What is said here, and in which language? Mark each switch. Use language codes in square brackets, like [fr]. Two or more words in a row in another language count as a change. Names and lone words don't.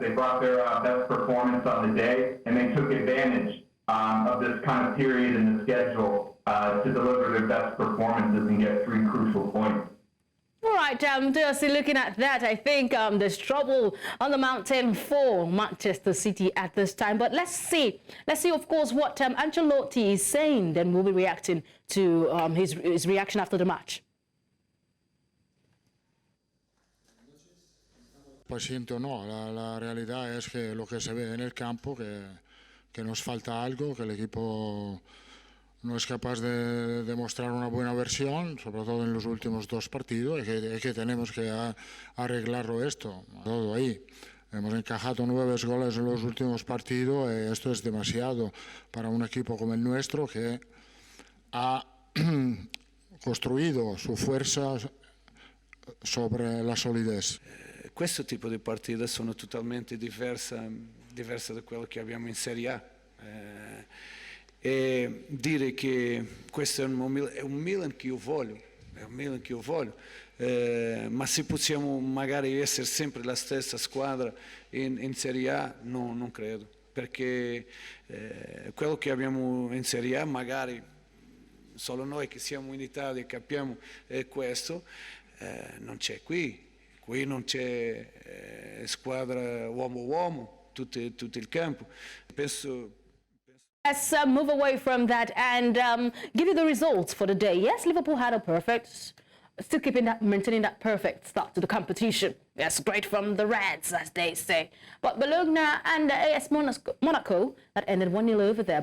[en] They brought their best performance on the day, and they took advantage of this kind of period in the schedule to deliver their best performances and get 3 crucial points. All right, just looking at that, I think there's trouble on the mountain for Manchester City at this time. But let's see, of course, what Ancelotti is saying. Then we'll be reacting to his reaction after the match. [es] Paciente o no, la realidad es que lo que se ve en el campo, que nos falta algo, que el equipo no es capaz de demostrar una buena versión, sobre todo en los últimos 2 partidos, y que tenemos que arreglarlo esto, todo ahí. Hemos encajado 9 goles en los últimos partidos, esto es demasiado para un equipo como el nuestro, que ha construido su fuerza sobre la solidez. [it] Questo tipo di partite sono totalmente diverse da quello che abbiamo in Serie A. E dire che questo è un Milan che io voglio, ma se possiamo magari essere sempre la stessa squadra in Serie A, no, non credo, perché quello che abbiamo in Serie A magari solo noi che siamo in Italia capiamo questo, non c'è qui non c'è squadra uomo-uomo, tutto il campo. Penso. [en] Let's move away from that and give you the results for the day. Yes, Liverpool had a perfect still maintaining that perfect start to the competition. Yes, great from the Reds, as they say. But Bologna and AS Monaco, that ended 1-0 over there.